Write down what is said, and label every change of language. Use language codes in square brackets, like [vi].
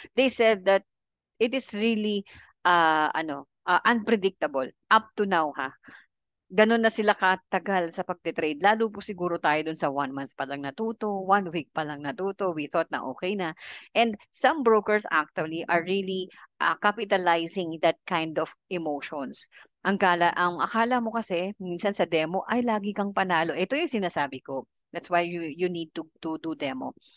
[en] They said that it is really unpredictable up to now, ha. [tl] Ganun na sila katagal sa pagte-trade. Lalo po siguro tayo dun sa 1 month pa lang natuto, 1 week pa lang natuto, [en] we thought [tl] na okay na. [en] And some brokers actually are really capitalizing that kind of emotions. [tl] Ang akala mo kasi, minsan sa demo, ay lagi kang panalo. Ito yung sinasabi ko. [en] That's why you need to do demo.